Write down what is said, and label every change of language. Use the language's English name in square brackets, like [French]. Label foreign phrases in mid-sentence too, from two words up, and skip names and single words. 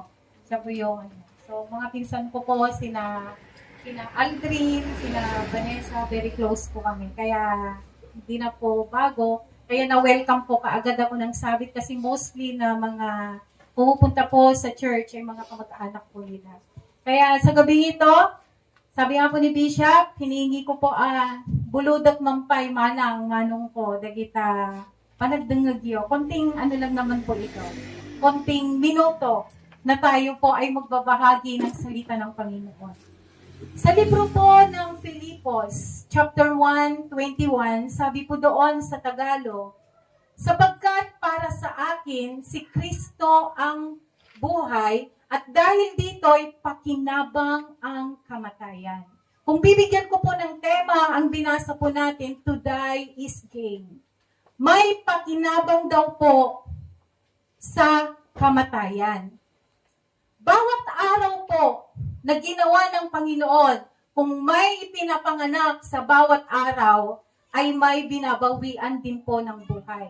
[Filipino] Siya po yung So, mga pinsan ko po, sina Aldrin, sina Vanessa, [English] very close [Filipino] po kami. Kaya, hindi na po bago. Kaya na-welcome po kaagad ako ng Sabit kasi mostly na mga pumupunta po sa church ay mga kamag-anak po nila. Kaya sa gabi ito, sabi nga po ni Bishop, hinihingi ko po [Iloko] buludak mampay manong ko, dagita panagdengagyo. [Filipino] Konting ano lang naman po ito. Konting minuto na tayo po ay magbabahagi ng salita ng Panginoon. Sa libro po ng Filipos, chapter 1:21, sabi po doon sa Tagalog, sapagkat para sa akin, si Kristo ang buhay, at dahil dito'y pakinabang ang kamatayan. Kung bibigyan ko po ng tema, ang binasa po natin, [English] to die is gain. [Filipino] May pakinabang daw po sa kamatayan. Bawat araw po na ginawa ng Panginoon, kung may ipinapanganak sa bawat araw, ay may binabawian din po ng buhay.